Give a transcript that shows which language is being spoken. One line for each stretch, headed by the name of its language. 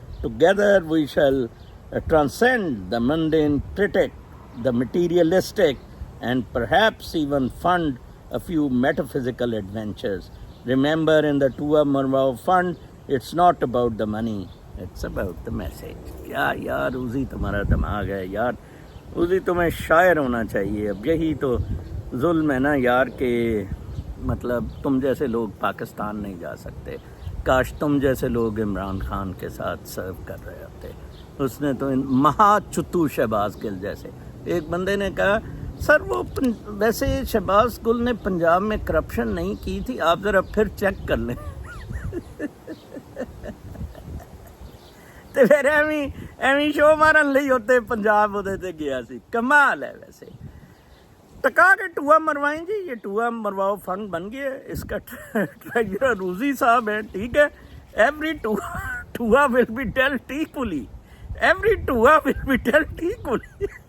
English: Together we shall transcend the mundane critic, the materialistic, and perhaps even fund a few metaphysical adventures. Remember, in the Tua Marwao Fund, it's not about the money, it's about the message.
Urdu: کیا یار اوزی تمہارا دماغ ہے یار, اوزی تمہیں شاعر ہونا چاہیے. اب یہی تو ظلم ہے نا یار کہ مطلب تم جیسے لوگ پاکستان نہیں جا سکتے. کاش تم جیسے لوگ عمران خان کے ساتھ سرو کر رہے ہوتے. اس نے تو مہا چتو شہباز گل جیسے, ایک بندے نے کہا سر وہ ویسے شہباز گل نے پنجاب میں کرپشن نہیں کی تھی, آپ ذرا پھر چیک کر لیں.
Punjabi: تو پھر ایویں شو مارن لئی ہوتے پنجاب ہوتے تے گیا سی.
Urdu: کمال ہے ویسے. ٹکا کے ٹوا مروائیں جی, یہ ٹوا مرواؤ فنڈ بن گیا. اس کا ٹریجرر روزی صاحب ہے, ٹھیک ہے.
English: every two will be deleted equally,
Urdu: every ٹوا will be dealt equally.